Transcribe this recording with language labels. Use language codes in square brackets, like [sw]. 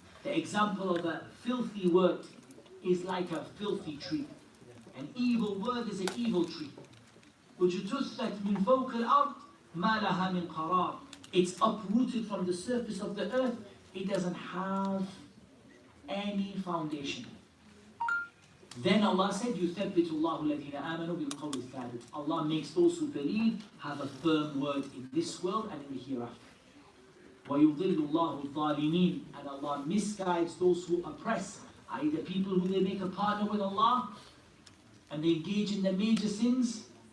[en] The example of a filthy word is like a filthy tree. An evil word is an evil tree. [ar] وَجُتُثَّتْ مِنْ فَوْقِ الْأَرْضِ مَا لَهَا مِنْ قَرَارٍ. [en] It's uprooted from the surface of the earth. It doesn't have any foundation. Then Allah said, [ar] يُثَبِّتُ اللَّهُ الَّذِينَ آمَنُوا بِالْقَوْلِ الثَّابِتِ. [en] Allah makes those who believe have a firm word in this world and in the hereafter. [ar] وَيُضِلُّ اللَّهُ الظَّالِمِينَ. [en] And Allah misguides those who oppress, i.e. the people who they make a partner with Allah and they engage in the major sins.